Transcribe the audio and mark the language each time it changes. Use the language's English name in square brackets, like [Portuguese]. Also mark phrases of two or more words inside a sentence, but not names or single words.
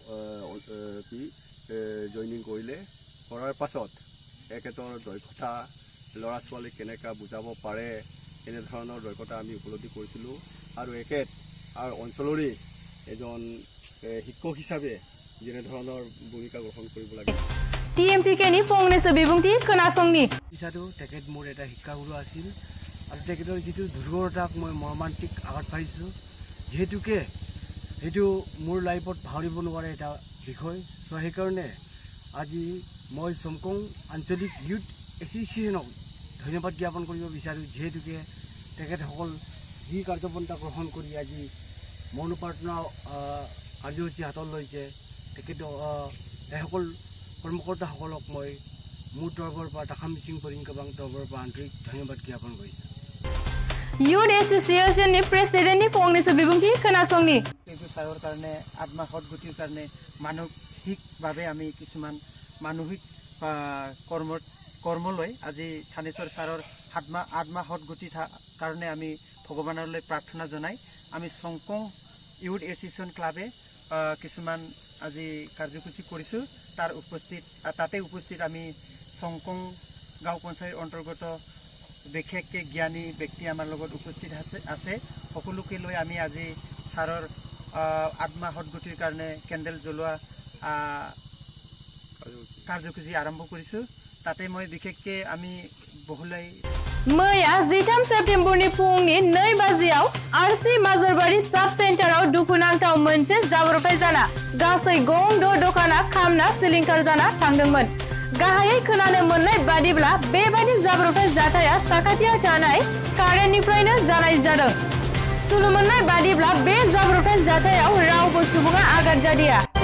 [Assamese] জইনিং কৰিলে কৰাৰ পাছত একেতৰ দক্ষতা ল'ৰা ছোৱালী কেনেকা বুজাব পাৰে এনেধৰণৰ দক্ষতা আমি উপলব্ধি কৰিছিলোঁ আৰু একেত আৰু অঞ্চলৰে এজন শিক্ষক হিচাপে যেনেধৰণৰ ভূমিকা গ্ৰহণ কৰিব লাগে [Bodo] TMPK नि फंनैसो बिबुंथि खोनासंनि [Assamese] পিছতো তেখেত মোৰ এটা শিক্ষাগুৰু আছিল আৰু তেখেতৰ যিটো দুৰ্ঘটনাক মই মৰ্মান্তিক আঘাত পাইছোঁ যিহেতুকে এইটো মোৰ লাইফত ভাবিব নোৱাৰা এটা বিষয় চ' সেইকাৰণে আজি মই সমকং আঞ্চলিক ইউথ এছ'চিয়েশ্যনক ধন্যবাদ জ্ঞাপন কৰিব বিচাৰোঁ যিহেতুকে তেখেতসকল যি কাৰ্যপন্থা গ্ৰহণ কৰি আজি মনোপ্ৰাৰ্থনা কাৰ্যসূচী হাতত লৈছে তেখেত এসকল কৰ্মকৰ্তাসকলক মই মোৰ তৰফৰ পৰা টাকা মিচিং পৰিংকাবাং তৰফৰ পৰা আন্তৰিক ধন্যবাদ জ্ঞাপন কৰিছোঁ [Bodo] ইউথ এছ'চিয়েশ্যনनि প্ৰেচিডেণ্টनि फंनैसो बिबुंथि खोनासंनि [Assamese] পেগু ছাৰৰ কাৰণে আত্মা সদগতিৰ কাৰণে মানসিকভাৱে আমি কিছুমান মানসিক কৰ্মলৈ আজি থানেশ্বৰ ছাৰৰ আত্মা সদগতি কাৰণে আমি ভগৱানলৈ প্ৰাৰ্থনা জনাই আমি সমকং ইউথ এছ'চিয়েশ্যন ক্লাবে কিছুমান আজি কাৰ্যসূচী কৰিছোঁ তাতে উপস্থিত আমি সমকং গাঁও পঞ্চায়ত অন্তৰ্গত বিশেষকে জ্ঞানী ব্যক্তি আমাৰ লগত উপস্থিত আছে সকলোকে লৈ আমি আজি ছাৰৰ আত্মা সদগতিৰ কাৰণে কেণ্ডেল জ্বলোৱা কাৰ্যসূচী আৰম্ভ কৰিছোঁ তাতে মই বিশেষকে আমি বহুলাই [Bodo] मैया 13 सेप्तेम्बरनि फुंनि 2 बाजियाव आरसि माजरबारि साब सेन्टाराव दुखुनांथाव मोनसे जाब्रबथाय जाना गासै गं द' दखाना खामना सिलिंखार जाना थांदोंमोन गाहायै खोनानो मोननाय बादिब्ला बेबादि जाब्रबथाय जाथाया साखाथियाव थानाय कारेन्टनिफ्रायनो जानाय जादों सुलु मोननाय बादिब्ला बे जाब्रबथाय जाथायाव रावबो सुबुङा आघात जादिया